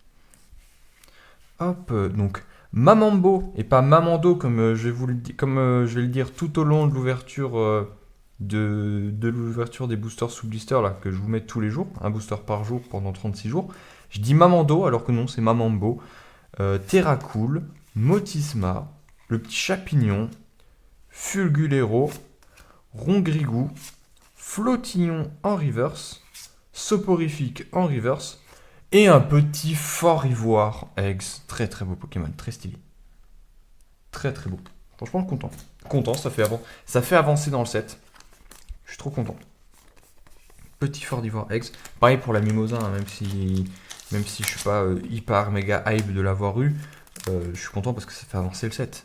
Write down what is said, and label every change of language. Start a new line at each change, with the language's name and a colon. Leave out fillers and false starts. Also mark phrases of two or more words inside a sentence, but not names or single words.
French: Hop, donc Mamambo et pas Mamando comme je vais le dire tout au long de l'ouverture de l'ouverture des boosters sous blister là que je vous mets tous les jours, un booster par jour pendant 36 jours. Je dis Mamando alors que non, c'est Mamambo. Terracool, Motisma, le petit Chapignon, Fulgulero, Rongrigou, Flottillon en reverse, Soporifique en reverse, et un petit Fort Ivoire Eggs. Très très beau Pokémon, très stylé. Très très beau. Franchement content. Content, ça fait avancer dans le set. Je suis trop content. Petit Fort d'Ivoire Eggs. Pareil pour la Mimosa, hein, même si je suis pas hyper méga hype de l'avoir eu, je suis content parce que ça fait avancer le set.